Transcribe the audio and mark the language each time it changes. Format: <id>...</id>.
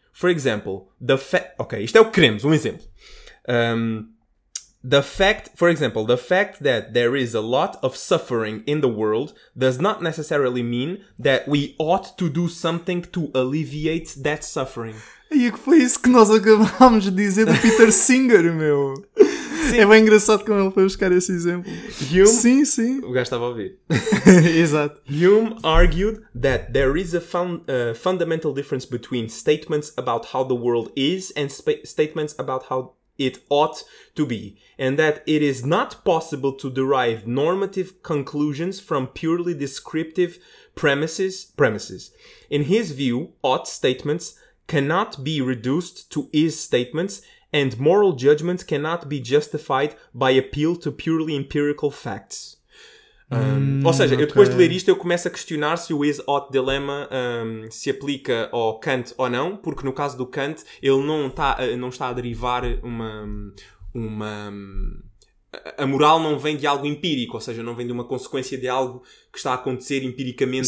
<en>For example,</en> <pt>isto é o que queremos, exemplo.</pt> <en>The fact that there is a lot of suffering in the world does not necessarily mean that we ought to do something to alleviate that suffering.</en> <pt>E que foi isso que nós acabámos de dizer do Peter Singer, meu. Sim. É bem engraçado como ele foi buscar esse exemplo. Hume? Sim. O gajo estava a ouvir. Exato.</pt> <en>Hume argued that there is a fundamental difference between statements about how the world is and statements about how it ought to be, and that it is not possible to derive normative conclusions from purely descriptive premises. In his view, ought statements cannot be reduced to is statements, and moral judgment cannot be justified by appeal to purely empirical facts.</en> <pt>Ou seja, eu depois de ler isto eu começo a questionar se o is-ought dilemma se aplica ao Kant ou não, porque no caso do Kant ele não está a derivar a moral não vem de algo empírico, ou seja, não vem de uma consequência de algo que está a acontecer empiricamente.</pt>